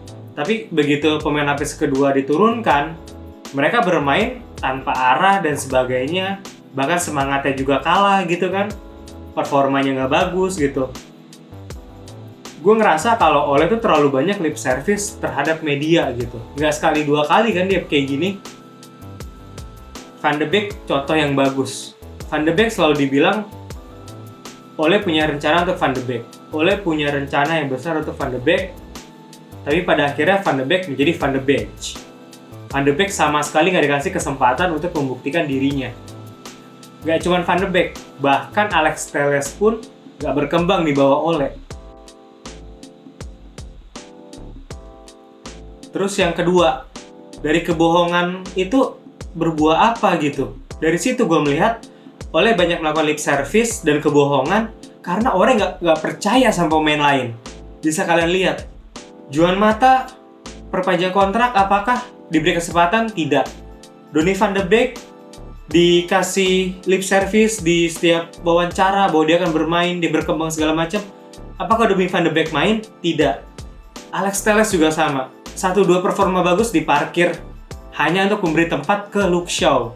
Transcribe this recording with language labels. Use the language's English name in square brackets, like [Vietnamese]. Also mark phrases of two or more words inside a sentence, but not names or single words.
[Indonesian] Tapi begitu pemain lapis kedua diturunkan, mereka bermain tanpa arah dan sebagainya, bahkan semangatnya juga kalah gitu kan, performanya nggak bagus gitu. Gue ngerasa kalau Ole tuh terlalu banyak [English] lip service [Indonesian] terhadap media gitu, nggak sekali dua kali kan dia kayak gini. Van de Beek contoh yang bagus. Van de Beek selalu dibilang Ole punya rencana untuk Van de Beek, Ole punya rencana yang besar untuk Van de Beek, tapi pada akhirnya Van de Beek menjadi Van de Bench. Van de Beek sama sekali nggak dikasih kesempatan untuk membuktikan dirinya. Nggak cuma Van de Beek, bahkan Alex Telles pun nggak berkembang di bawah Ole. Terus yang kedua, dari kebohongan itu berbuah apa gitu? Dari situ gue melihat Ole banyak melakukan [English] lip service [Indonesian] dan kebohongan karena orang nggak percaya sama pemain lain. Bisa kalian lihat, Juan Mata perpanjang kontrak apakah diberi kesempatan? Tidak. Donny van de Beek dikasih [English] lip service [Indonesian] di setiap wawancara bahwa dia akan bermain, dia berkembang segala macam. Apakah Donny van de Beek main? Tidak. Alex Telles juga sama. 1-2 performa bagus diparkir hanya untuk memberi tempat ke Luke Shaw.